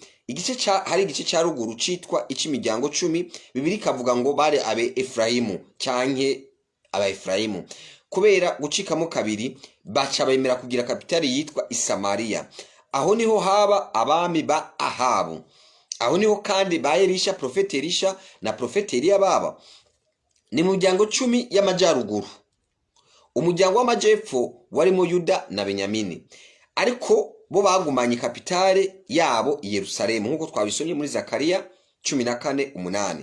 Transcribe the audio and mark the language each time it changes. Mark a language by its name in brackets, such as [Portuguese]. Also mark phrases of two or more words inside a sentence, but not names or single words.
[Rundi] Hari igice cya ruguru citwa ic'imiryango 10, bibiri kavuga ngo bari abe Efraimu canke aba Efraimu. Kubera gucikamo kabiri baca bemera kugira kapitali yitwa Isamariya. Aho niho haba abami ba Ahabu. Aho niho kandi ba Elisha, profeti Elisha na profeti Eliya baba. Ni mu muryango 10 y'amajyaruguru. Umuryango w'amajyepfo warimo Yuda na Benyamini, ariko bo bagumanye kapitale yabo i Yerusalemu nkuko twabisomye muri Zakariya 14:8.